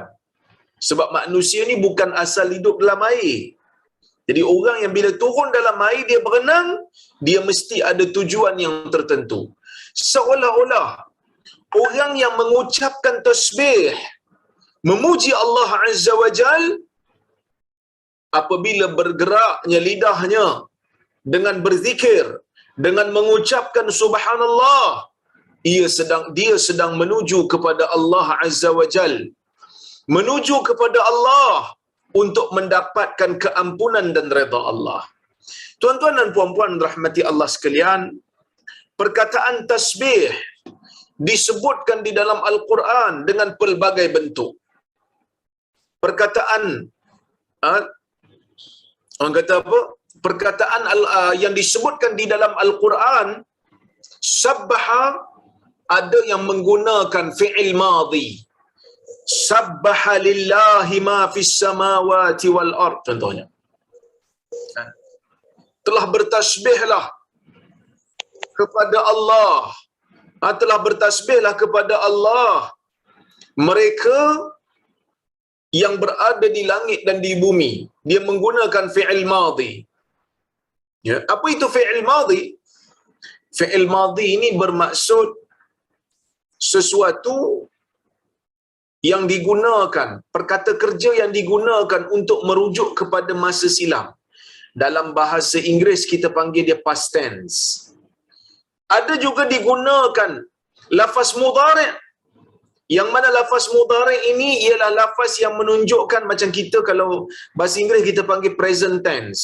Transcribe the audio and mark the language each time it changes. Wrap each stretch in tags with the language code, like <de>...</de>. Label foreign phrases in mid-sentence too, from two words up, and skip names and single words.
<ms>Sebab manusia ni bukan asal hidup dalam air. Jadi orang yang bila turun dalam air, dia berenang, dia mesti ada tujuan yang tertentu. Seolah-olah orang yang mengucapkan tasbih, memuji Allah</ms> <ar>عز وجل,</ar> <ms>apabila bergeraknya lidahnya dengan berzikir, dengan mengucapkan subhanallah, dia sedang menuju kepada Allah</ms> <ar>عز وجل,</ar> <ms>menuju kepada Allah untuk mendapatkan keampunan dan redha Allah. Tuan-tuan dan puan-puan rahmati Allah sekalian, perkataan tasbih disebutkan di dalam Al-Quran dengan pelbagai bentuk. Perkataan orang kata apa? Perkataan yang disebutkan di dalam Al-Quran, sabbaha, ada yang menggunakan</ms> <ar>فعل ماضي. سبح لله ما في السماوات والأرض,</ar> <ms>contohnya. Telah bertasbihlah kepada Allah. Telah bertasbihlah kepada Allah mereka yang berada di langit dan di bumi. Dia menggunakan</ms> <ar>فعل ماضي.</ar> <ms>Ya, apa itu</ms> <ar>فعل ماضي? فعل ماضي</ar> <ms>ini bermaksud sesuatu yang digunakan, perkata kerja yang digunakan untuk merujuk kepada masa silam. Dalam bahasa Inggeris kita panggil dia</ms> <en>past tense.</en> <ms>Ada juga digunakan lafaz mudhari', yang mana lafaz mudhari' ini ialah lafaz yang menunjukkan, macam kita kalau bahasa Inggeris kita panggil</ms> <en>present tense.</en>